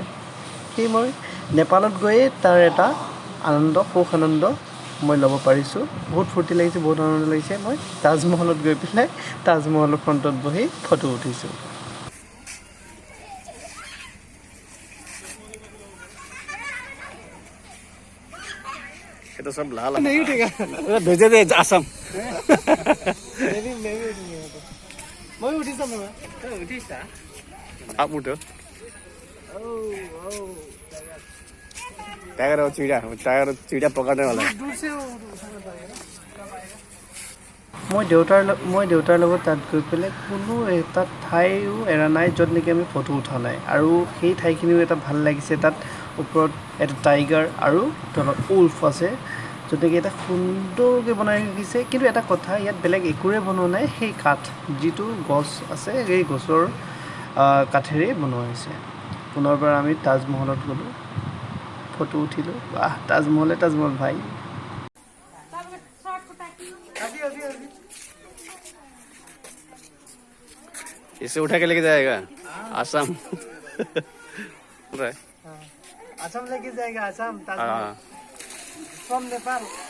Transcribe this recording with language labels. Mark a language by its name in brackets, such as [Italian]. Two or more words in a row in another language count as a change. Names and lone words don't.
[Assamese] সেই মই নেপালত গৈয়ে তাৰ এটা সুখ আনন্দ মই ল'ব পাৰিছোঁ। বহুত ফূৰ্তি লাগিছে, বহুত আনন্দ লাগিছে। মই তাজমহলত গৈ পেলাই তাজমহলৰ ফ্ৰণ্টত বহি ফটো উঠিছোঁ। [Hindi] ये तो सब लाल नहीं उठेगा भेजे दे आसम [Assamese] মই উঠিছা [Hindi] आप उठो टाइगर और चिड़िया पकड़ने वाला है [Assamese] মই দেউতাৰ লগত তাত গৈ পেলাই কোনো এটা ঠাইও এৰা নাই য'ত নেকি আমি ফটো উঠা নাই। আৰু সেই ঠাইখিনিও এটা ভাল লাগিছে, তাত ওপৰত এটা টাইগাৰ আৰু তলত উল্ফ আছে, য'ত নেকি এটা সুন্দৰকৈ বনাই ৰাখিছে। কিন্তু এটা কথা, ইয়াত বেলেগ একোৰে বনোৱা নাই, সেই কাঠ যিটো গছ আছে সেই গছৰ কাঠেৰেই বনোৱা হৈছে। পুনৰবাৰ আমি তাজমহলত গ'লোঁ, ফটো উঠিলোঁ। বাহ, তাজমহল ভাই। [Hindi] इसे उठा के लेके जाएगा आसाम आसाम लेके जाएगा, आसाम हाँ [English] फ्रॉम नेपाल।